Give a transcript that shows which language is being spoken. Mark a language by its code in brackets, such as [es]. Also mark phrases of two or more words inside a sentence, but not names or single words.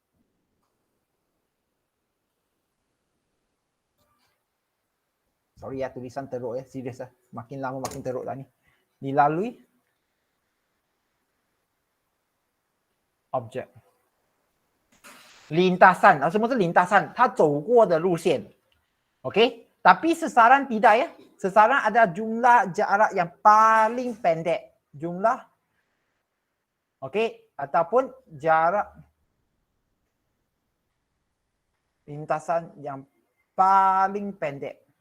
[ms] Sorry ya, tulisan teruk ya, serius lah. Makin lama makin teruk lah ni. Dilalui objek. Lintasan, semua tu lintasan. [zh] 它走过的路线. [ms] Okey? Tapi sesaran tidak ya. Sesaran ada jumlah jarak yang paling pendek. Jumlah. Okey? Ataupun jarak lintasan yang paling pendek.